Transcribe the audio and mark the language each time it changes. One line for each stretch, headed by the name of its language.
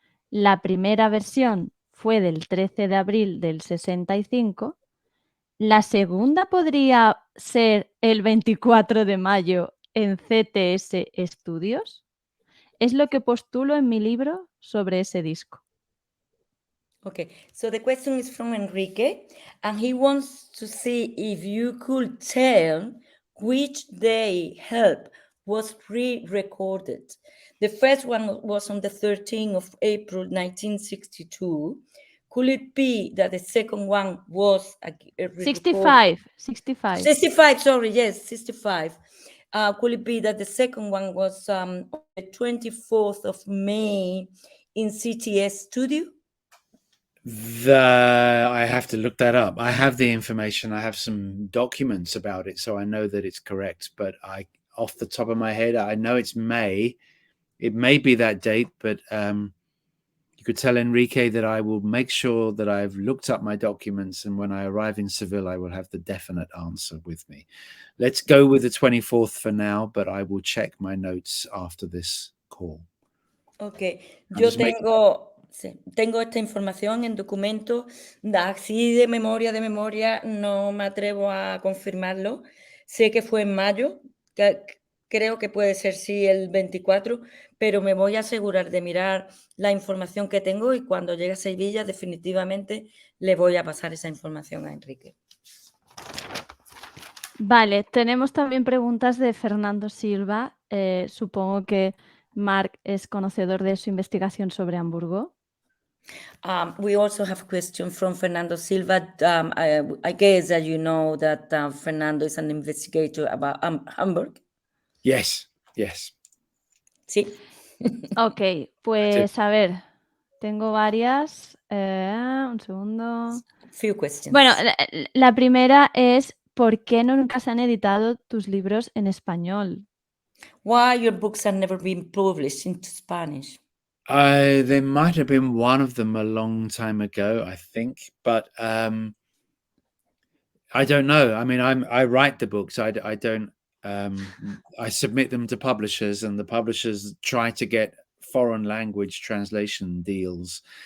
Spanish: La primera versión fue del 13 de abril del 65. La segunda podría ser el 24 de mayo en CTS Studios. Es lo que postulo en mi libro sobre ese disco.
English: Okay, so the question is from Enrique, and he wants to see if you could tell which day Help was re-recorded. The first one was on the 13th of April, 1962. Could it be that the second one was 65. 65, sorry, yes, 65. Could it be that the second one was on the 24th of May in CTS Studio? I have to look that up. I have the information. I have some documents about it, so I know that it's correct. But off the top of my head, I know it's May, it may be that date, but you could tell Enrique that I will make sure that I've looked up my documents, and when I arrive in Seville, I will have the definite answer with me. Let's go with the 24th for now, but I will check my notes after this call. Ok, I'm
Spanish: yo
English: just making-
Spanish: tengo esta información en documento, así de memoria, no me atrevo a confirmarlo. Sé que fue en mayo, creo que puede ser sí el 24, pero me voy a asegurar de mirar la información que tengo y cuando llegue a Sevilla definitivamente le voy a pasar esa información a Enrique. Vale, tenemos también preguntas de Fernando Silva. Supongo que Marc es conocedor de su investigación sobre Hamburgo.
English: We also have a question from Fernando Silva. I guess that you know that Fernando is an investigator about Hamburg. Yes, yes.
Spanish: Sí. Ok, pues a ver, tengo varias. Un segundo.
English: Few questions.
Spanish: Bueno, la primera es, ¿por qué nunca se han editado tus libros en español?
English: Why your books have never been published into Spanish? There might have been one of them a long time ago, I think, but I don't know. I mean, I write the books. I don't. I submit them to publishers, and the publishers try to get foreign language translation deals.